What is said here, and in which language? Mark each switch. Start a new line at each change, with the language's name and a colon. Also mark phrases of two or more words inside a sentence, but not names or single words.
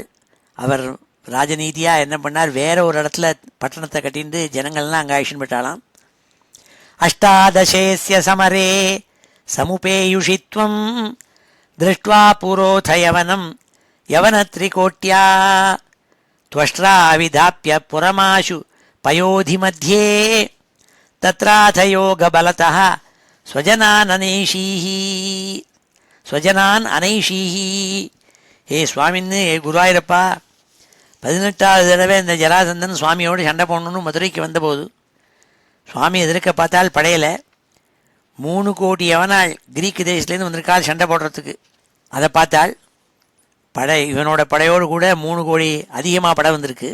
Tamil: அவர் ராஜநீதியாக என்ன பண்ணார், வேறு ஒரு இடத்துல பட்டணத்தை கட்டிட்டு ஜனங்கள்லாம் அங்கே ஆக்ஷன் பெற்றாலாம்.
Sanskrit: अष्टादशेस्य समरे समुपेयुषित्वं दृष्ट्वा पुरोथ यवनं यवनत्रिकोट्या त्वष्ट्रा विधाप्य पुरमाशु पयोधि मध्ये तत्राथ योगबलतः स्वजनान् अनैषीः.
Tamil: हे சுவாமின்னு குருவாயூரப்பா 18வது தடவை இந்த ஜராசந்தன் சுவாமியோடு சண்டை போடணுன்னு மதுரைக்கு வந்தபோது சுவாமி எதிர்க்க பார்த்தால் படையில் 3 கோடி எவனாள் கிரீக்கு தேசத்துலேருந்து வந்திருக்காள் சண்டை போடுறதுக்கு. அதை பார்த்தாள் இவனோட படையோடு கூட 3 கோடி அதிகமாக படை வந்திருக்கு.